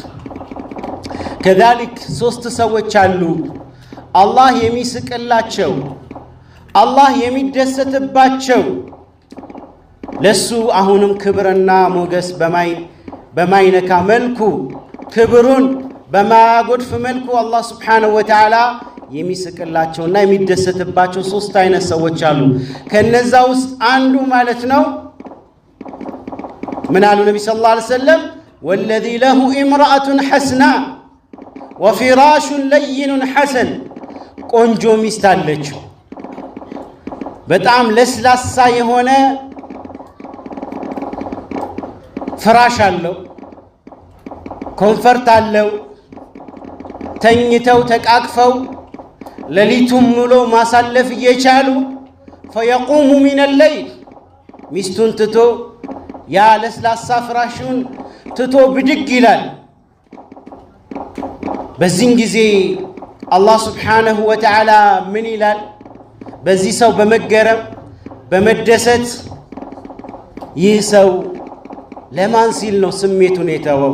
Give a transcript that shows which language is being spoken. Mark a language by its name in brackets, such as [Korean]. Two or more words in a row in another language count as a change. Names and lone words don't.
[Amharic] ነው። كذلك ሶስት ሰዎች አሉ አላህ የሚስቅላቸው አላህ የሚደሰትባቸው ለሱ አሁንም ክብርና ሞገስ በማይነካ መልኩ ክብሩን በማያጎድፍ መልኩ አላህ [Arabic] سبحانه وتعالى [Amharic] የሚስቅላቸውና የሚደሰትባቸው ሶስት አይነት ሰዎች አሉ። ከነዛ ውስጥ አንዱ ማለት ነው ምን አሉ ነብዩ [Arabic] صلى الله عليه وسلم والذي له امرأة حسناء وفراش لين حسن [Amharic] ቆንጆ ሚስት አለችው በጣም ለስላሳ የሆነ ፍራሽ አለው ኮንፈርት አለው ተኝተው ተቃቅፈው ሌሊቱን ሙሉ ማሳለፍ እየቻሉ [Arabic] فيقوم من الليل [Amharic] ሚስቱን ትቶ ያ ለስላሳ ፍራሹን ትቶ ብድግ ይላል። በዚህ ጊዜ አላህ [Arabic] سبحانه وتعالى [Amharic] ምን ይላል? በዚህ ሰው በመገረም በመደሰት ይህ ሰው ለማን ሲል ነው ስሜቱን የተወው?